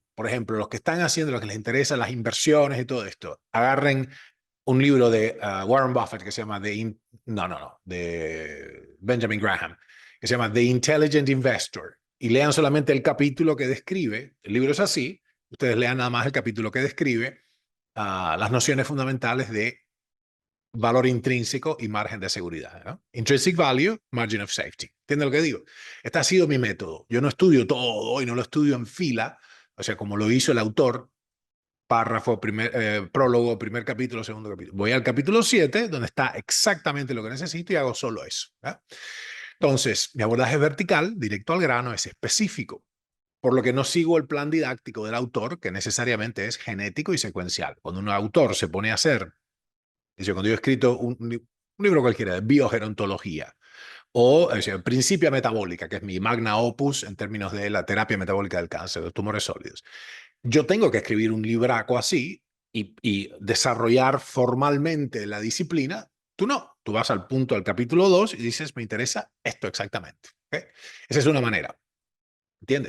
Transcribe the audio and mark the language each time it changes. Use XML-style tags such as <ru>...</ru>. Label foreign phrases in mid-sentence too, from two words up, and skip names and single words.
<es>Por ejemplo, los que están haciendo, lo que les interesa, las inversiones y todo esto, agarren un libro de Warren Buffett que se llama de Benjamin Graham, que se llama The Intelligent Investor, y lean solamente el capítulo que describe, el libro es así, ustedes lean nada más el capítulo que describe las nociones fundamentales de valor intrínseco y margen de seguridad, ¿no?</es> <en>Intrinsic value, margin of safety.</en> <es>¿Entiendes lo que digo? Este ha sido mi método. Yo no estudio todo y no lo estudio en fila, o sea, como lo hizo el autor, párrafo, prólogo, primer capítulo, segundo capítulo. Voy al capítulo 7, donde está exactamente lo que necesito y hago solo eso, ¿eh? Entonces, mi abordaje es vertical, directo al grano, es específico, por lo que no sigo el plan didáctico del autor, que necesariamente es genético y secuencial. Cuando un autor se pone a hacer, cuando yo he escrito un libro cualquiera de biogerontología, o Principia Metabólica, que es mi</es> <la>magna opus</la> <es>en términos de la terapia metabólica del cáncer, de los tumores sólidos. Yo tengo que escribir un libraco así y desarrollar formalmente la disciplina. Tú no, tú vas al punto del capítulo 2 y dices, me interesa esto exactamente. ¿Okay? Esa es una manera. ¿Entiendes?</es>